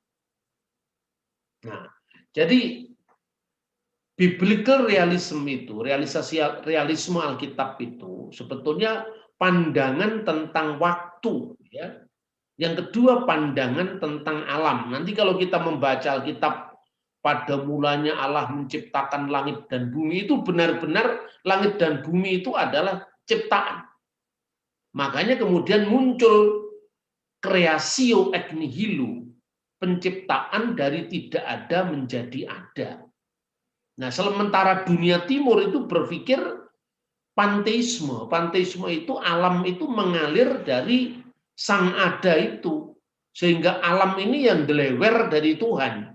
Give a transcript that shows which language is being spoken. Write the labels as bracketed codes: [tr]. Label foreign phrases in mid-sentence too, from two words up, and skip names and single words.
[id] Nah, jadi [en] biblical realism [id] itu, realisme Alkitab itu sebetulnya pandangan tentang waktu, ya. Yang kedua pandangan tentang alam. Nanti kalau kita membaca Alkitab, pada mulanya Allah menciptakan langit dan bumi, itu benar-benar langit dan bumi itu adalah ciptaan. Makanya kemudian muncul [la] creatio ex nihilo, [id] penciptaan dari tidak ada menjadi ada. Nah, sementara dunia timur itu berpikir panteisme. Panteisme itu alam itu mengalir dari sang ada itu. Sehingga alam ini yang delewer dari Tuhan.